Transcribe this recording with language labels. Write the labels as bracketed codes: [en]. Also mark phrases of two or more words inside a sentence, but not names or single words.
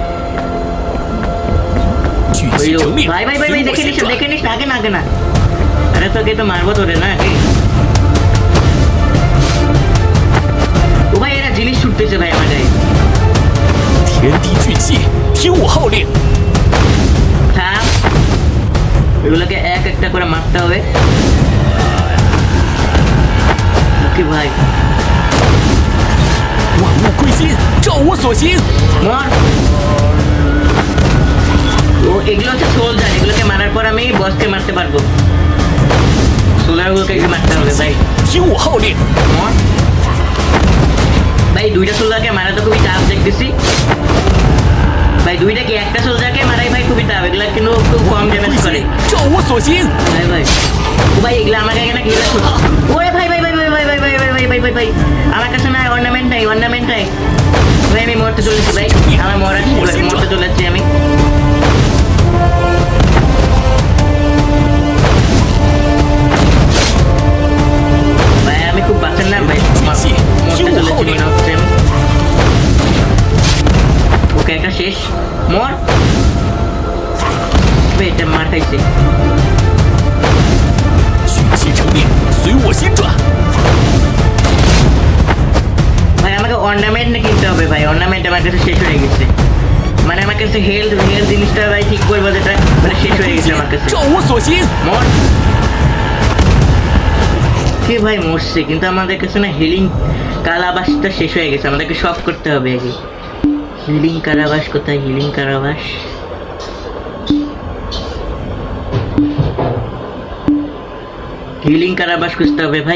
[zh] 聚 [bn] ওই [zh] 气成命， [bn] ভাই ভাই ভাই [zh] 随 [bn] ভাই [zh] 我 [bn] দেখে [zh] 心 [bn] নিস [zh] 转。 [bn] দেখে নিস আগে না আগে না। আরে তোকে তো মারবো তোরে না আগে। ও ভাই এরা জিনিস ছুটতেছে ভাই আমার গায়ে। [zh] 天地聚气，听我号令。 [bn] থাম, এগুলোকে এক একটা করে মারতে হবে। কি ভাই [zh] 万物归心，照我所行。 [bn] মর। ও এগুলো হচ্ছে সোলজার, এগুলোকে মারার পর আমি বসকে মারতে পারবো। সোলারগুলোকে মারতে হবে ভাই। [zh] 听我号令。 [bn] মর। ভাই দুইটা সোলজারকে মারা তো খুবই টাফ দেখতেছি ভাই। দুইটা কি? একটা সোলজারকে মারাই ভাই খুবই টাফ, এগুলা কিন্তু খুব কম ড্যামেজ [zh] 归 [bn] করে [zh] 心，照我所行。 [bn] ভাই ভাই। ও ভাই এগুলা আমাকে এখানে কি রাখো? ওরে ভাই ভাই ভাই ভাই ভাই ভাই ভাই ভাই ভাই ভাই ভাই ভাই আমার কাছে না অর্নামেন্ট নাই, অর্নামেন্ট নাই ভাই। আমি মরতে চলেছি ভাই, আমার মরতে চলেছি আমি। ভাই আমি খুব বাঁচার না ভাই, মরতে চলেছি মনে হচ্ছে আমি। ওকে একটা শেষ, মর। ভাই এটা মার খাইছে। [zh] 聚气成命，随我心转。 [bn] আমার কাছে শেষ হয়ে গেছে, মানে আমার কাছে হেলথ জিনিসটা ভাই ঠিক করবো যেটা মানে শেষ হয়ে গেছে আমার কাছে। [zh] 照我所行。 [bn] মর কে ভাই মরছে, কিন্তু আমাদের কাছে না হিলিং কারাবাসটা শেষ হয়ে গেছে, আমাদেরকে সব করতে হবে আগে। হিলিং কারাবাস কোথায়? হিলিং কারাবাস হিলিং কারাবাস খুঁজতে হবে ভাই।